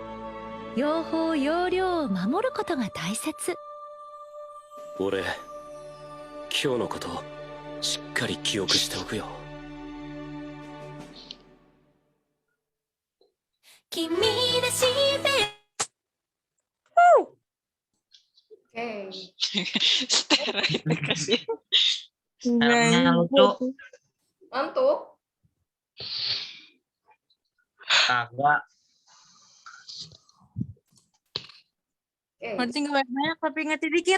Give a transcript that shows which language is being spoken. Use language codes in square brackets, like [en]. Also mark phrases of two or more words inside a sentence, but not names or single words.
[ja] 用法用量を守ることが大切。俺、今日のことしっかり記憶しておくよ。君らし [id] Oke. Steroid kasih. Filmnya lucu. Ngantuk? Kagak. Ngerti nggak banyak tapi ngerti dikit.